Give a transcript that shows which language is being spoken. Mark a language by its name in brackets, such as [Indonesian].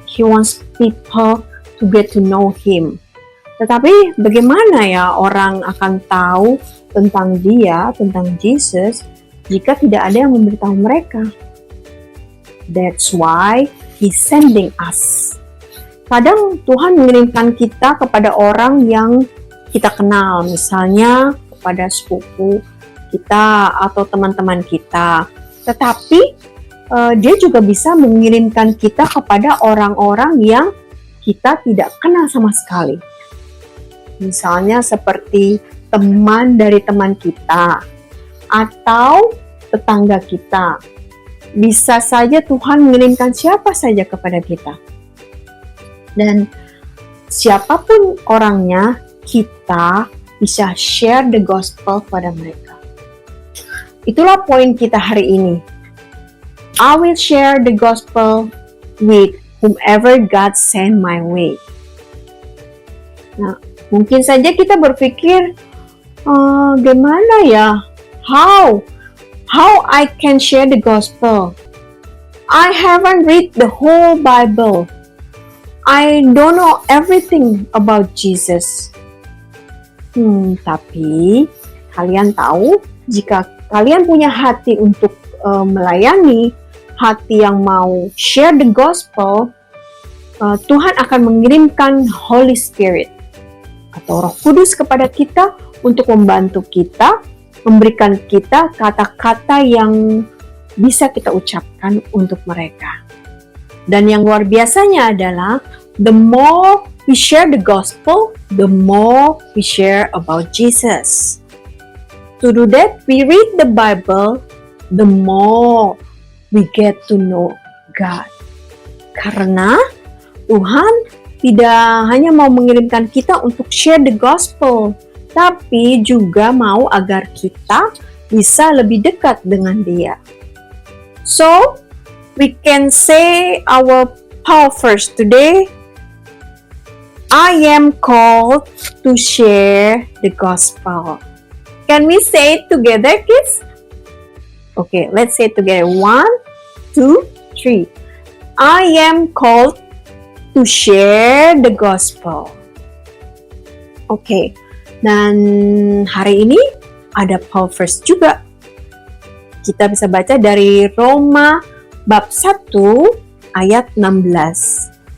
[English] He wants people to get to know Him. [Indonesian] Tetapi bagaimana ya orang akan tahu tentang dia, tentang Jesus, jika tidak ada yang memberitahu mereka? [English] That's why He's sending us. [Indonesian] Kadang Tuhan mengirimkan kita kepada orang yang kita kenal, misalnya kepada sepupu kita atau teman-teman kita. Tetapi Dia juga bisa mengirimkan kita kepada orang-orang yang kita tidak kenal sama sekali. Misalnya seperti teman dari teman kita atau tetangga kita. Bisa saja Tuhan mengirimkan siapa saja kepada kita. Dan siapapun orangnya, kita bisa [English] share the gospel [Indonesian] pada mereka. Itulah poin kita hari ini. [English] I will share the gospel with whomever God send my way. [Indonesian] Nah, mungkin saja kita berpikir, gimana ya? [English] How I can share the gospel? I haven't read the whole Bible. I don't know everything about Jesus. [Indonesian] Tapi kalian tahu, jika kalian punya hati untuk melayani, hati yang mau [English] share the gospel, [Indonesian] Tuhan akan mengirimkan Holy Spirit atau Roh Kudus kepada kita untuk membantu kita, memberikan kita kata-kata yang bisa kita ucapkan untuk mereka. Dan yang luar biasanya adalah, [English] the more we share the gospel, the more we share about Jesus. To do that, we read the Bible, the more we get to know God. [Indonesian] Karena Tuhan tidak hanya mau mengirimkan kita untuk [English] share the gospel, [Indonesian] tapi juga mau agar kita bisa lebih dekat dengan Dia. [English] So, we can say our power verse today, I am called to share the gospel. Can we say it together, kids? Okay, let's say it together. 1, 2, 3. I am called to share the gospel. [Indonesian] Okay, dan hari ini ada power verse juga. Kita bisa baca dari Roma bab 1 ayat 16.